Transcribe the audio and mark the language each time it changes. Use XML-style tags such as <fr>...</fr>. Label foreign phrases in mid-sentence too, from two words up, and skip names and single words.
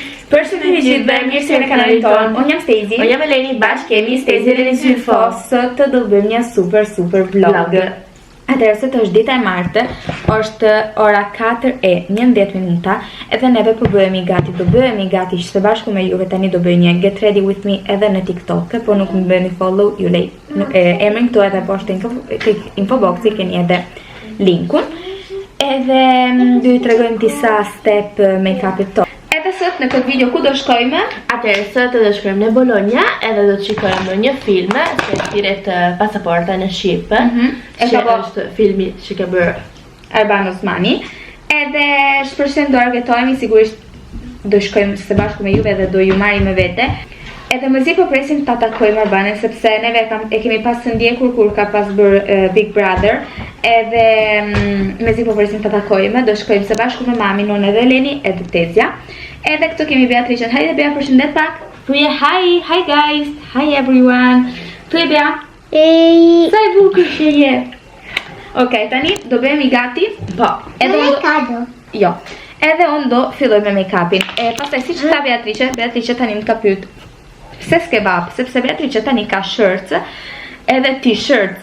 <sq>Përshëndetje dhe mirë se në kanalin tonë. Unë jam Stezi. Unë jam Eleni. Bashkë kemi Stezi dhe Eleni Sot të do bëjmë një super vlog. Atëherë sot është dita e martë, është ora 4:11 minuta, edhe neve po bëhemi gati, do bëhemi gati së bashku me juve. Tani do bëj një</sq> <en>get ready with me</en> <sq>edhe në TikTok, po nuk më bëni follow, ju lej emrin këtu edhe poshtë infoboxi keni edhe linkun. Edhe do ju tregojmë disa step make-upit tonë. Edhe sot në këtë video ku do shkojmë? Atëherë sot do shkojmë në Bologna, edhe do të shikojmë një film, se thirret pasaporta në Shqip. Që është filmi që ka bërë Erban Osmani. Edhe shpresojmë do argëtohemi, sigurisht do shkojmë së bashku me juve dhe do ju marrim me vete. Edhe mëzi po presim ta takojmë Erbanin, sepse neve e kemi pas të ndjekur kur ka pas bërë Big Brother. Edhe mëzi po presim ta takojmë, do shkojmë së bashku me mamin, unë edhe Eleni edhe Tezja. Edhe këtu kemi Beatricën. Hajde Bea, përshëndet pak.</sq> <en>Thuaj hi guys, hi everyone.</en> <sq>Thuaj Bea. Hey. Sa e bukur që je. Okej, tani do bëhemi gati. Po. Edhe kado. Jo. Edhe unë do filloj me make-upin. Pastaj siç tha Beatrice tani më ka pyet se s'ke bab, sepse Beatrice tani ka shirts edhe t-shirts.</sq>